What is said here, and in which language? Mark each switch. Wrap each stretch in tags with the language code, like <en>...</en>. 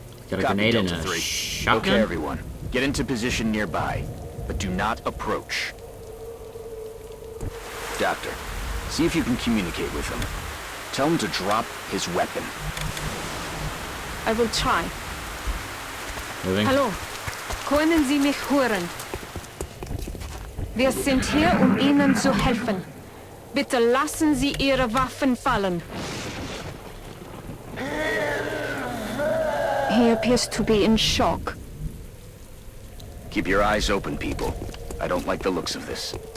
<en>Got a Copy, grenade and Delta a 3. shotgun. Okay, everyone. Get into position nearby, but do not approach. Doctor, see if you can communicate with him. Tell him to drop his weapon. I will try. Moving.</en> <de>Hallo, können Sie mich hören? Wir sind hier, Ihnen zu helfen. Bitte lassen Sie Ihre Waffen fallen.</de> <en>He appears to be in shock. Keep your eyes open, people. I don't like the looks of this.</en>